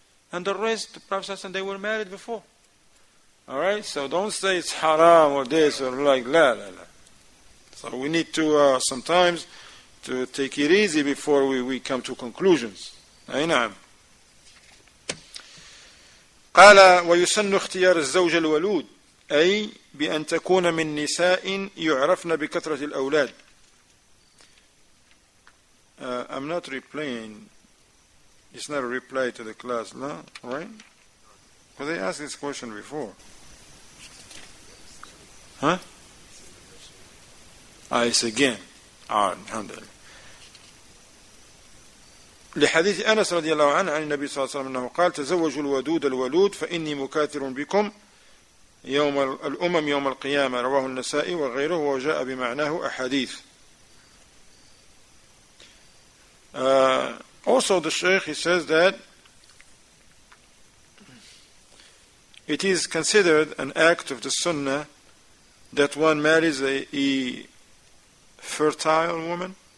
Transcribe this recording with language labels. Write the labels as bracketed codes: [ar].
[en] And the rest, the Prophet ﷺ, they were married before. Alright, so don't say it's haram or this or la. So we need to sometimes to take it easy before we come to conclusions. [ar] أي نعم. قال ويسن اختيار الزوج الولود أي بأن تكون من نساء يعرفن بكثرة الأولاد. [en] I'm not replying. It's not a reply to the class, no? Right? But they asked this question before. Huh? It's again. الحمد لله. [ar] لحديث أنس رضي الله عنه عن النبي صلى الله عليه وسلم أنه قال تزوجوا الودود الولود فإني مكاثر بكم الأمم يوم القيامة. رواه النسائي وغيره وجاء بمعناه أحاديث. [en] Also the Shaykh, he says that it is considered an act of the Sunnah that one marries a fertile woman.